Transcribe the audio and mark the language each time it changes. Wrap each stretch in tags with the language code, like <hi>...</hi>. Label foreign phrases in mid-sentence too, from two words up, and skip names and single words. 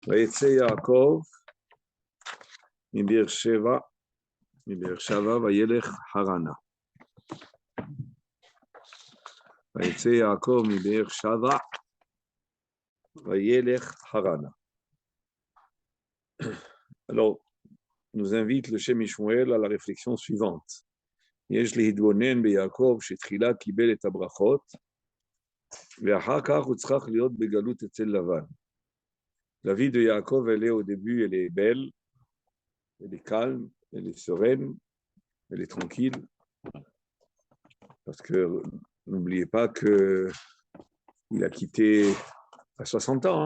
<he>ויצא יעקב מבאר שבע וילך חרנה. ויצא יעקב מבאר שבע וילך חרנה.</he> <fr>Alors, nous invite le Shem Ishmuel à la réflexion suivante.</fr> <he>יש להתבונן ביעקב שתחילה קיבל את הברכות, ואחר כך הוא צריך להיות בגלות אצל לבן.</he> <fr>La vie de Yaakov, elle est au début, elle est belle, elle est calme, elle est sereine, elle est tranquille. Parce que n'oubliez pas qu'il a quitté à 60 ans.</fr>